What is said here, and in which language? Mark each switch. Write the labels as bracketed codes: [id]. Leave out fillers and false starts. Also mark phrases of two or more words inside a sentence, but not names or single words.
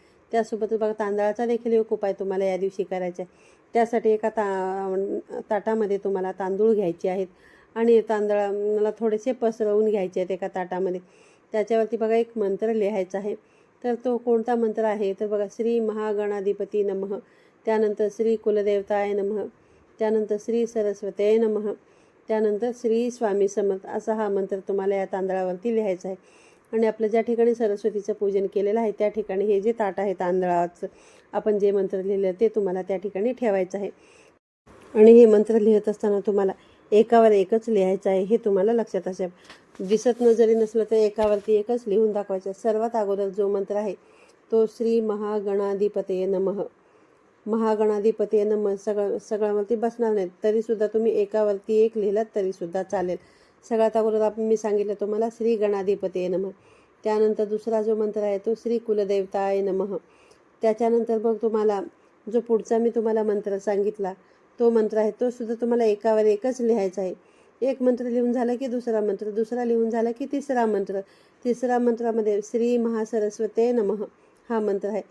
[mr] त्यासोबत बघा तांदळाचा देखील एक उपाय तुम्हाला या दिवशी करायचा आहे. त्यासाठी एका ताटामध्ये तुम्हाला तांदूळ घ्यायचे आहेत आणि तांदळाला थोडेसे पसरवून घ्यायचे आहेत एका ताटामध्ये. त्याच्यावरती बघा एक मंत्र लिहायचा आहे. तर तो कोणता मंत्र आहे तर बघा [sa] श्री महागणाधिपती नमः, [mr] त्यानंतर [sa] श्री कुलदेवताय नमः, [mr] त्यानंतर [sa] श्री सरस्वते नमः, [mr] त्यानंतर श्री स्वामी समर्थ असा हा मंत्र तुम्हाला या तांदळावरती लिहायचा आहे. आणि आपलं ज्या ठिकाणी सरस्वतीचं पूजन केलेलं आहे त्या ठिकाणी हे जे ताट आहे तांदळाचं आपण जे मंत्र लिहिलं ते तुम्हाला त्या ठिकाणी ठेवायचं आहे. आणि हे मंत्र लिहित असताना तुम्हाला एकावर एकच लिहायचं आहे हे तुम्हाला लक्षात असेल. दिसत जरी नसलं तर एकावरती एकच लिहून दाखवायचं. सर्वात अगोदर जो मंत्र आहे तो [sa] श्री महागणाधिपतये नमः. महागणाधिपतये नमः [mr] सगळ्यावरती बसणार नाहीत तरीसुद्धा तुम्ही एकावरती एक लिहिलात तरीसुद्धा चालेल. सगळ्यात अगोदर मी सांगितलं तुम्हाला [sa] श्री गणाधिपतये नमः. [mr] त्यानंतर दुसरा जो मंत्र आहे तो [sa] श्री कुलदेवताय नमः. [mr] त्याच्यानंतर मग तुम्हाला जो पुढचा मी तुम्हाला मंत्र सांगितला तो मंत्र आहे तो सुद्धा तुम्हाला एकावर एकच लिहायचा आहे. एक मंत्र लिहून झाला की दुसरा मंत्र, दुसरा लिहून झाला की तिसरा मंत्र. तिसरा मंत्रामध्ये [sa] श्री महासरस्वते नमः [mr] हा मंत्र आहे.